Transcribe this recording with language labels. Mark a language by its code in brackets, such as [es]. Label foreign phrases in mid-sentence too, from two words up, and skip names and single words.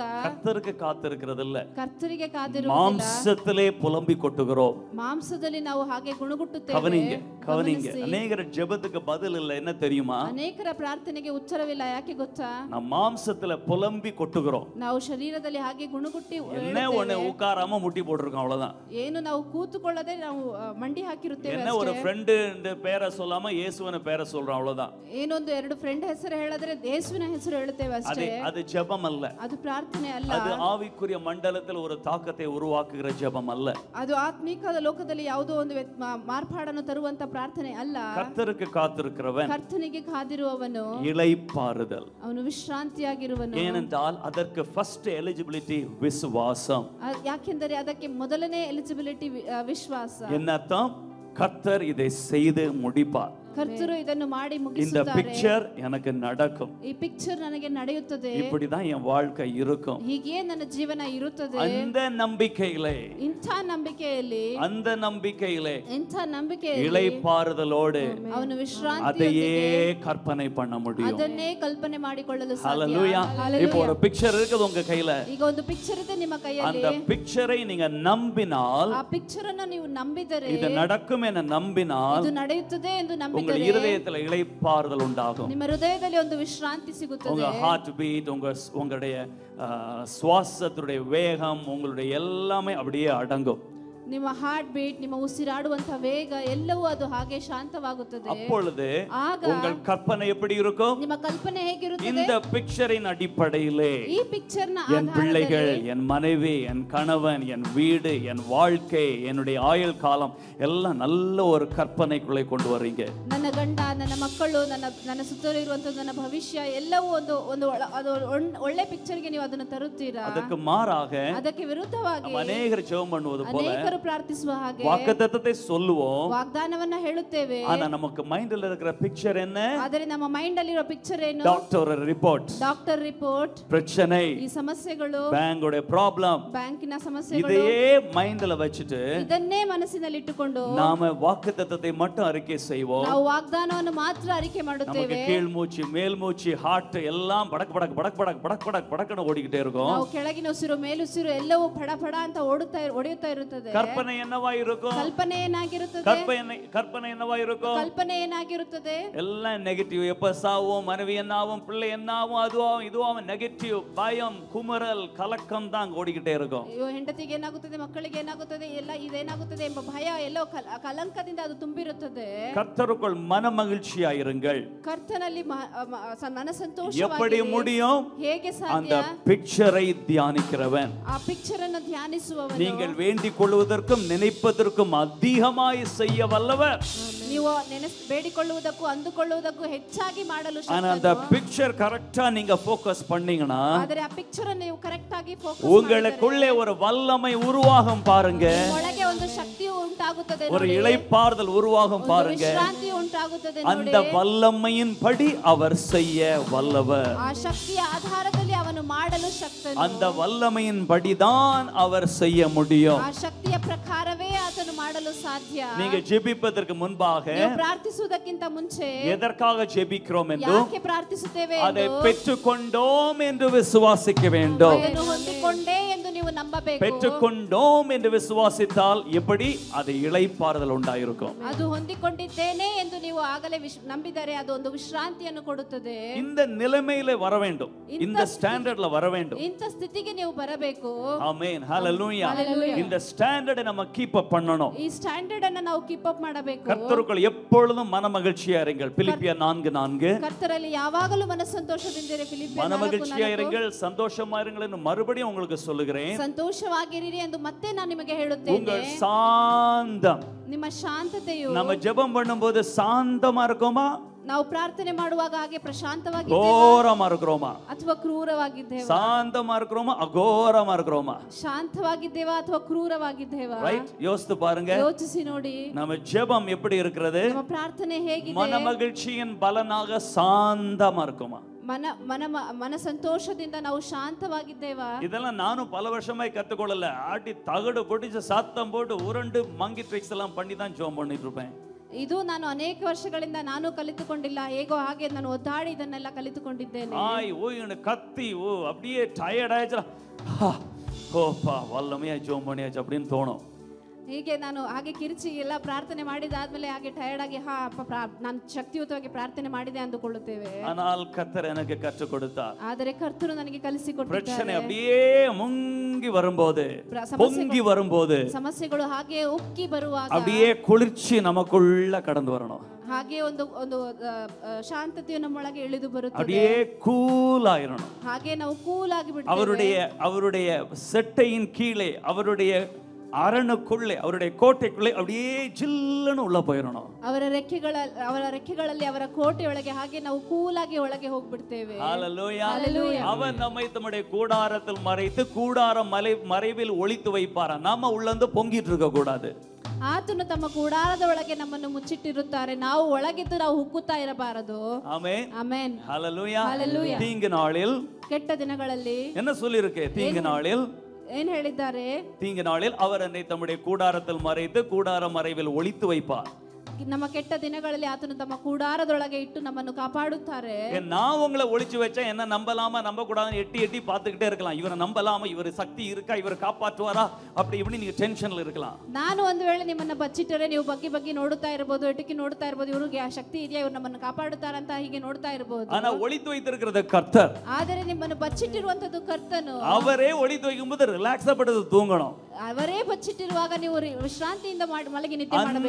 [ta] கர்த்தருக்கு காத்திருக்கிறது இல்ல, [kn] ಕರ್ತರಿಗೆ ಕಾದಿರುವುದಿಲ್ಲ, [ta] மாம்சத்திலே புலம்பி கொட்டுகிறோம். [kn] ಮಾಂಸದಲ್ಲಿ ನಾವು ಹಾಗೆ ಗುಣಗುಟ್ಟುತ್ತೇವೆ. [ta] கவனிங்க. அநேகர ஜெபத்துக்கு பதில் இல்ல, என்ன தெரியுமா? [kn] ಅನೇಕರ ಪ್ರಾರ್ಥನೆಗೆ ಉತ್ತರವಿಲ್ಲ. ಯಾಕೆ ಗೊತ್ತಾ? [ta] நம்ம மாம்சத்துல புலம்பி கொட்டுகிறோம். [kn] ನಾವು ಶರೀರದಲ್ಲಿ ಹಾಗೆ ಗುಣಗುಟ್ಟಿ [ta] என்ன ஒண்ணு உட்காராம முட்டி போட்டுருக்கோம், அவ்வளவுதான். [kn] ಏನು ನಾವು ಕೂತುಕೊಳ್ಳದೆ ನಾವು ಮಂಡಿ ಹಾಕಿರುತ್ತೇವೆ. [ta] என்ன ஒரு ಫ್ರೆಂಡ್ பேரை சொல்லாம இயேசுவிನ பேரை சொல்றோம், அவ்வளவுதான். [kn] ಏನೊಂದು ಎರಡು ಫ್ರೆಂಡ್ ಹೆಸರು ಹೇಳಿದ್ರೆ ಯೇಸುವಿನ ಹೆಸರು ಹೇಳುತ್ತೇವೆ ಅಷ್ಟೇ. [ta] அது ஜெபம் அல்ல, [kn] ಅದು ಪ್ರಾರ್ಥನೆ ಅಲ್ಲ. [ta] அது ஆவிக்குரிய மண்டலத்தில் ஒரு தாக்கத்தை உருவாக்குகிற ஜெபம் அல்ல. [kn] ಅದು ಆತ್ಮಿಕದ ಲೋಕದಲ್ಲಿ ಯಾವುದೋ ಒಂದು ಮಾರ್ಪಾಡನ್ನು ತರುವಂತ ಪ್ರಾರ್ಥನೆ ಅಲ್ಲ. [ta] கர்த்தருக்கு காத்திருக்கிறவன் [kn] ಕರ್ತನಿಗೆ ಕಾದಿರುವವನು [ta] இளைப்பாறுதல், [kn] ಅವನು ವಿಶ್ರಾಂತಿಯಾಗಿರುವನು. [ta] ஏனென்றால் அதற்கு [en] first eligibility [ta] விசுவாசம். [kn] ಯಾಕೆಂದರೆ ಅದಕ್ಕೆ ಮೊದಲನೇ ಎಲಿಜಿಬಿಲಿಟಿ ವಿಶ್ವಾಸ. [ta] என்ன அர்த்தம்? கர்த்தர் இதை செய்து முடிப்பார். [kn] ಕರ್ತರು ಇದನ್ನು ಮಾಡಿ [ta] இந்த [kn] ಮುಗಿಸುತ್ತಾರೆ. [ta] பிக்சர் எனக்கு நடக்கும், [kn] ಈ ಪಿಕ್ಚರ್ ನನಗೆ ನಡೆಯುತ್ತದೆ, [ta] இப்படிதான் என் வாழ்க்கை இருக்கும். [kn] ಹೀಗೆ ನನ್ನ ಜೀವನ ಇರುತ್ತದೆ. [ta] அந்த நம்பிக்கையிலே, [kn] ಇಂಥ ನಂಬಿಕೆಯಲ್ಲಿ, [ta] அந்த நம்பிக்கையிலே [kn] ಇಂಥ ನಂಬಿಕೆಯಲ್ಲಿ [ta] இளைப்பாறுதலோடு [kn] ಅವನು ವಿಶ್ರಾಂತಿ [ta] அதையே கற்பனை பண்ண முடியும். [kn] ಅದನ್ನೇ ಕಲ್ಪನೆ ಮಾಡಿಕೊಳ್ಳಲು [ta] ஹalleluya. இப்போ ஒரு பிக்சர் இருக்குது உங்க கையில. [kn] ಈಗ ಒಂದು ಪಿಕ್ಚರ್ ಇದೆ ನಿಮ್ಮ ಕೈಯಲ್ಲಿ. [ta] அந்த பிக்சரை நீங்க நம்பினால், [kn] ಆ ಪಿಕ್ಚರ್ ಅನ್ನು ನೀವು ನಂಬಿದರೆ, [ta] இது நடக்கும் என நம்பினால், [kn] ಇದು ನಡೆಯುತ್ತದೆ ಎಂದು ನಂಬಿದರೆ [ta] உங்கள் இதயத்தில் இளைப்பாறுதல் உண்டாகும். [kn] ನಿಮ್ಮ ಹೃದಯದಲ್ಲಿ ಒಂದು ವಿಶ್ರಾಂತಿ ಸಿಗುತ್ತದೆ. [ta] உங்க [en] heart beat, [ta] உங்களுடைய சுவாசத்துடைய வேகம், உங்களுடைய எல்லாமே அப்படியே அடங்கும். [kn] ನಿಮ್ಮ [en] heart beat, [kn] ನಿಮ್ಮ ಉಸಿರಾಡುವಂತ ವೇಗ ಎಲ್ಲವೂ ಅದು ಹಾಗೆ ಶಾಂತವಾಗುತ್ತದೆ. [ta] அப்பொழுது உங்கள் கற்பனை எப்படி இருக்கும்? [kn] ನಿಮ್ಮ ಕಲ್ಪನೆ ಹೇಗಿರುತ್ತದೆ? [ta] இந்த பிக்சரின் அடிப்படையிலே [kn] ಈ ಪಿಕ್ಚರ್ ನ [ta] என் பிள்ளைகள், என் மனைவி, என் கணவன், என் வீடு, என் வாழ்க்கை, என்னுடைய ஆயுள் காலம் எல்லாம் நல்ல ஒரு கற்பனைக்குள்ளே கொண்டு வர்றீங்க. [kn] ನನ್ನ ಗಂಡ, ನನ್ನ ಮಕ್ಕಳು, ನನ್ನ ಸುತ್ತಲೂ ಇರುವಂತ ನನ್ನ ಭವಿಷ್ಯ ಎಲ್ಲವೂ ಒಂದು ಒಳ್ಳೆ ಪಿಕ್ಚರ್ಗೆ ನೀವು ಅದನ್ನು ತರುತ್ತೀರಾ. [ta] அதற்கு மாறாக, [kn] ಅದಕ್ಕೆ ವಿರುದ್ಧವಾಗಿ [ta] ಅನೇಕರು ಜெபம் பண்ணுவது போல [kn] ಪ್ರಾರ್ಥಿಸುವ ಹಾಗೆ [ta] வாக்குத்தத்தத்தை சொல்லுவோம், [kn] ವಾಗ್ದಾನವನ್ನ ಹೇಳುತ್ತೇವೆ. [ta] ஆனா நமக்கு மைண்ட்ல இருக்கிற பிக்சர் என்ன? [kn] ಆದರೆ ನಮ್ಮ ಮೈಂಡ್ ಅಲ್ಲಿ ಇರೋ ಪಿಕ್ಚರ್ ಏನು? [en] doctor report, doctor report, [ta] பிரச்சனை, [kn] ಈ ಸಮಸ್ಯೆಗಳು, [ta] பேங்கோட ப்ராப்ளம், [kn] ಬ್ಯಾಂಕಿನ ಸಮಸ್ಯೆಗಳು, [ta] இதையே மைண்ட்ல வச்சிட்டு [kn] ಇದನ್ನೇ ಮನಸ್ಸಿನಲ್ಲಿ ಇಟ್ಟುಕೊಂಡು [ta] நாம வாக்குத்தத்தத்தை மட்டும் அறிக்கை செய்வோம். [kn] ನಾವು ವಾಗ್ದಾನವನ್ನು ಮಾತ್ರ ಅರಿಕೆ ಮಾಡುತ್ತೇವೆ. [ta] நமக்கு கீழ் மூச்சு, மேல் மூச்சு, ஹார்ட் எல்லாம் படக் படக் படக் படக் படக் படக் படக்னு ஓடிக்கிட்டே இருக்கும். [kn] ನಾವು ಕೆಳಗಿನ ಉಸಿರು ಮೇಲುಸಿರು ಎಲ್ಲವೂ ಫಡ ಫಡ ಅಂತ ಒಡೆಯುತ್ತಾ ಇರುತ್ತದೆ. [ta] கற்பனை என்னவா இருக்கும்? [kn] ಕಲ್ಪನೆ ಏನಾಗಿರುತ್ತದೆ? [ta] கற்பனை என்னவா இருக்கும்? [kn] ಕಲ್ಪನೆ ಏನಾಗಿರುತ್ತದೆ? [ta] எல்லாம் நெகட்டிவ். எப்ப சாவும், மனைவி என்னாவும், பிள்ளை என்னாவும், அதுவும் இதுவும் நெகட்டிவ். பயம், குமரல், கலக்கம் தான் ஓடிக்கிட்டே இருக்கும். [kn] ಅಯ್ಯೋ, ಹೆಂಡತಿಗೆ ಏನಾಗುತ್ತದೆ, ಮಕ್ಕಳಿಗೆ ಏನಾಗುತ್ತದೆ, ಎಲ್ಲ ಇದೇನಾಗುತ್ತದೆ ಎಂಬ ಭಯ, ಎಲ್ಲೋ ಕಲಂಕದಿಂದ ಅದು ತುಂಬಿರುತ್ತದೆ. [ta] கர்த்தருக்குள் மன மகிழ்ச்சியாயிருங்கள். [kn] ಕರ್ತನಲ್ಲಿ ಮನ ಸಂತೋಷವಾಗಿ. [ta] எப்படி முடியும்? [kn] ಹೇಗೆ ಸಾಧ್ಯ? [ta] அந்த பிக்சரை தியானிக்கிறவன், [kn] ಆ ಪಿಕ್ಚರ್ ಅನ್ನು ಧ್ಯಾನಿಸುವವನು, [ta] நீங்கள் வேண்டிக் கொள்வதற்கும் நினைப்பதற்கும் அதிகமாய் செய்ய வல்லவர். [kn] ನೀವು ಬೇಡಿಕೊಳ್ಳುವುದಕ್ಕೂ ಅಂದುಕೊಳ್ಳುವುದಕ್ಕೂ ಹೆಚ್ಚಾಗಿ ಮಾಡಲು [ta] ஆனா அந்த பிக்சர் கரெக்டா நீங்க ஃபோக்கஸ் பண்ணீங்கனா [kn] ಆದರೆ ಆ ಪಿಕ್ಚರ್ ಅನ್ನು ನೀವು ಕರೆಕ್ಟ್ ಆಗಿ ಫೋಕಸ್ [ta] உங்களுக்குள்ளே ஒரு வல்லமை உருவாகும் பாருங்க. [kn] ಒಳಗೆ ಒಂದು ಶಕ್ತಿಯು ಉಂಟಾಗುತ್ತದೆ [ta] ஒரு இளைப்பாறுதல் உருவாகும் பாருங்க. [kn] ವಿಶ್ರಾಂತಿ ಉಂಟಾಗುತ್ತದೆ ನೋಡಿ. [ta] அந்த வல்லமையின்படி அவர் செய்ய வல்லவர். [kn] ಆ ಶಕ್ತಿಯ ಆಧಾರದಲ್ಲಿ ಅವನು ಮಾಡಲು ಶಕ್ತನು. [ta] அந்த வல்லமையின்படி தான் அவர் செய்ய முடியும். [kn] ಆ ಶಕ್ತಿಯ ಪ್ರಕಾರವೇ ಆತನು ಮಾಡಲು ಸಾಧ್ಯ. [ta] நீங்க ஜெபிப்பதற்கு முன்பாக [kn] ನೀವು ಪ್ರಾರ್ಥಿಸುವುದಕ್ಕಿಂತ ಮುಂಚೆ [ta] எதற்காக ஜெபிக்கிறோம் என்று [kn] ಯಾಕೆ ಪ್ರಾರ್ಥಿಸುತ್ತೇವೆ [ta] அதை பெற்றுக்கொண்டோம் என்று விசுவாசிக்க வேண்டும். [kn] ಅದನ್ನು ಹೊಂದಿಕೊಂಡೆ ಎಂದು ನೀವು ನಂಬಬೇಕು. [ta] பெற்றுக்கொண்டோம் என்று விசுவாசித்தால் எப்படி அது இளைப்பாறுதல் உண்டாயிருக்கும். [kn] ಅದು ಹೊಂದಿಕೊಂಡಿದ್ದೇನೆ ಎಂದು ನೀವು ಆಗಲೇ ನಂಬಿದರೆ ಅದು ಒಂದು ವಿಶ್ರಾಂತಿಯನ್ನು ಕೊಡುತ್ತದೆ. [ta] இந்த நிலைமையில வர வேண்டும். இந்த ஸ்டாண்டர்ட்ல வர வேண்டும். [kn] ಇಂಥ ಸ್ಥಿತಿಗೆ ನೀವು ಬರಬೇಕು. [ta] ಆಮೆನ್ ஹalleluya. இந்த ஸ்டாண்டர்டை நம்ம [en] keep up [ta] பண்ணணும். [kn] ಈ ಸ್ಟ್ಯಾಂಡರ್ಡ್ ಅನ್ನು ನಾವು [en] keep up [kn] ಮಾಡಬೇಕು. [ta] கர்த்தருக்குள் எப்பொழுதும் மனமகிழ்ச்சியா இருங்கள். பிலிப்பியர் 4:4. [kn] ಕರ್ತರಲ್ಲಿ ಯಾವಾಗಲೂ ಮನಸ್ಸಂತೋಷದಿಂದಿರಿ. ಫಿಲಿಪ್ಪಿಯರ್ 4:4. [ta] மனமகிழ்ச்சியா இருங்கள், சந்தோஷமா இருங்கள் என்று மறுபடியும் உங்களுக்கு சொல்லுகிறேன். [kn] ಸಂತೋಷವಾಗಿರಿ ಎಂದು ಮತ್ತೆ ನಾನು ನಿಮಗೆ ಹೇಳುತ್ತೇನೆ. [ta] உங்கள் சாந்தம், [kn] ನಿಮ್ಮ ಶಾಂತತೆಯು [ta] நம்ம ஜெபம் பண்ணும்போது சாந்தமா இருக்கோமா, [kn] ನಾವು ಪ್ರಾರ್ಥನೆ ಮಾಡುವಾಗ ಹಾಗೆ ಪ್ರಶಾಂತವಾಗಿದ್ದೇವಾ [ta] ಘೋರமா இருக்கிறோமா, [kn] ಅಥವಾ ಕ್ರೂರವಾಗಿದ್ದೇವಾ? [ta] சாந்தமா இருக்கிறோமா அகோரமா இருக்கிறோமா? [kn] ಶಾಂತವಾಗಿದ್ದೇವಾ ಅಥವಾ ಕ್ರೂರವಾಗಿದ್ದೇವಾ? [ta] ரைட், யோசித்து பாருங்க. [kn] ಯೋಚಿಸಿ ನೋಡಿ [ta] நம்ம ஜெபம் எப்படி இருக்கிறது? [kn] ನಮ್ಮ ಪ್ರಾರ್ಥನೆ ಹೇಗಿದೆ? [ta] மனமகிழ்ச்சியின் பலனாக சாந்தமா இருக்குமா? [kn] ಮನ ಸಂತೋಷದಿಂದ ನಾವು ಶಾಂತವಾಗಿದ್ದೇವಾ? [ta] இதெல்லாம் நானும் பல வருஷமாய் கத்துக்கொள்ளல. ஆட்டி தகடு பொடிச்சு சத்தம் போட்டு உருண்டு [en] monkey tricks [ta] எல்லாம் பண்ணி தான் ஜெபம் பண்ணிட்டு இருப்பேன். [kn] ಇದು ನಾನು ಅನೇಕ ವರ್ಷಗಳಿಂದ ನಾನು ಕಲಿತುಕೊಂಡಿಲ್ಲ. ಹೇಗೋ ಹಾಗೆ ನಾನು ಒದ್ದಾಡಿ ಇದನ್ನೆಲ್ಲ ಕಲಿತುಕೊಂಡಿದ್ದೇನೆ. [ta] ஆய் ஓய்னு கத்தி அப்படியே டயர்ட் ஆயிடுச்சு. ஓப்பா வல்லமையா ஜெபம் பண்ணியாச்சு அப்படின்னு தோணும். [kn] ಹೀಗೆ ನಾನು ಹಾಗೆ ಕಿರಿಚಿ ಎಲ್ಲ ಪ್ರಾರ್ಥನೆ ಮಾಡಿದಾದ್ಮೇಲೆ ಹಾಗೆ ಟಯರ್ಡ್ ಆಗಿ ನಾನು ಶಕ್ತಿಯುತವಾಗಿ ಪ್ರಾರ್ಥನೆ ಮಾಡಿದೆ ಅಂದುಕೊಳ್ಳುತ್ತೇವೆ. [ta] ஆனால் கர்த்தர் எனக்கு கற்றுக் கொடுத்தார். [kn] ಆದರೆ ಕರ್ತರು ನನಗೆ ಕಲಿಸಿಕೊಟ್ಟಿದ್ದಾರೆ. [ta] பிரச்சனை அப்படியே முங்கி வரும்போது, பொங்கி வரும்போது, [kn] ಸಮಸ್ಯೆಗಳು ಹಾಗೆ ಉಕ್ಕಿ ಬರುವಾಗ [ta] அப்படியே குளிர்ச்சி நமக்குள்ள கடந்து வரணும். [kn] ಹಾಗೆ ಒಂದು ಒಂದು ಶಾಂತತೆಯು ನಮ್ಮೊಳಗೆ ಇಳಿದು ಬರುತ್ತದೆ. [ta] அப்படியே கூல் ஆயிரணும். [kn] ಹಾಗೆ ನಾವು ಕೂಲ್ ಆಗಿ ಬಿಡ್ತೇವೆ. [ta] அவருடைய செட்டையின் கீழே, அவருடைய அரணுக்குள்ளே, அவருடைய கோட்டைக்குள்ளே அப்படியே ஜில்லுன்னு உள்ள போயிடணும். [kn] ಅವರ ರೆಕ್ಕೆಗಳಲ್ಲಿ ಅವರ ಕೋಟೆಯೊಳಗೆ ಹಾಗೆ ನಾವು ಕೂಲಾಗಿ ಒಳಗೆ ಹೋಗ್ಬಿಡ್ತೇವೆ. [ta] ஹalleluya. அவன் நம்மை தம்முடைய கூடாரத்தில் மறைத்து கூடார மறைவில் ஒளித்து வைப்பார். நாம உள்ளந்து பொங்கிட்டு இருக்க கூடாது. [kn] ಆತನು ತಮ್ಮ ಕೂಡಾರದ ಒಳಗೆ ನಮ್ಮನ್ನು ಮುಚ್ಚಿಟ್ಟಿರುತ್ತಾರೆ. ನಾವು ಒಳಗಿದ್ದು ನಾವು ಹುಕ್ಕುತ್ತಾ ಇರಬಾರದು. [ta] ஆமென் [kn] ಆಮೆನ್. [ta] ஹalleluya. ஹalleluya. தீங்கு நாளில், [kn] ಕೆಟ್ಟ ದಿನಗಳಲ್ಲಿ [ta] என்ன சொல்லி இருக்கு? தீங்கு நாளில், [kn] ಏನ್ ಹೇಳಿದ್ದಾರೆ? [ta] தீங்கு நாளில் அவர் என்னை தம்முடைய கூடாரத்தில் மறைத்து கூடார மறைவில் ஒளித்து வைப்பார். [kn] ನಮ್ಮ ಕೆಟ್ಟ ದಿನಗಳಲ್ಲಿ ಆತನು ತಮ್ಮ ಕೂಡಾರದೊಳಗೆ ಇಟ್ಟು ನಮ್ಮನ್ನು ಕಾಪಾಡುತ್ತಾರೆ. [ta] நான் உங்களை ஒளிச்சு வச்சா என்ன நம்பலாமா நம்ப கூடாதுன்னு எட்டி பார்த்துக்கிட்டே இருக்கலாம். இவரை நம்பலாமா, இவர் சக்தி இருக்கா, இவர் காப்பாற்றுவாரா, அப்படி இப்படி நீங்க டென்ஷன்ல இருக்கலாம். [kn] ನಾನು ಒಂದು ವೇಳೆ ನಿಮ್ಮನ್ನ ಬಚ್ಚಿಟ್ಟರೆ ನೀವು ಬಗ್ಗೆ ನೋಡುತ್ತಾ ಇರಬಹುದು, ಎಟುಕಿ ನೋಡುತ್ತಾ ಇರಬಹುದು, ಇವ್ರಿಗೆ ಆ ಶಕ್ತಿ ಇದೆಯಾ, ಇವರು ನಮ್ಮನ್ನು ಕಾಪಾಡುತ್ತಾರಂತ ಹೀಗೆ ನೋಡ್ತಾ ಇರಬಹುದು. [ta] ஆனா ஒளித்து வைத்திருக்கிறது கர்த்தர். [kn] ಆದರೆ ನಿಮ್ಮನ್ನು ಬಚ್ಚಿಟ್ಟಿರುವಂತದ್ದು ಕರ್ತನು. [ta] அவரே ஒளித்து வைக்கும்போது ரிலாக்ஸா படுத்து தூங்கணும். [kn] ಅವರೇ ಬಚ್ಚಿಟ್ಟಿರುವಾಗ ನೀವು ವಿಶ್ರಾಂತಿಯಿಂದ ಮಲಗಿ ನಿದ್ದೆ ಮಾಡಬೇಕು.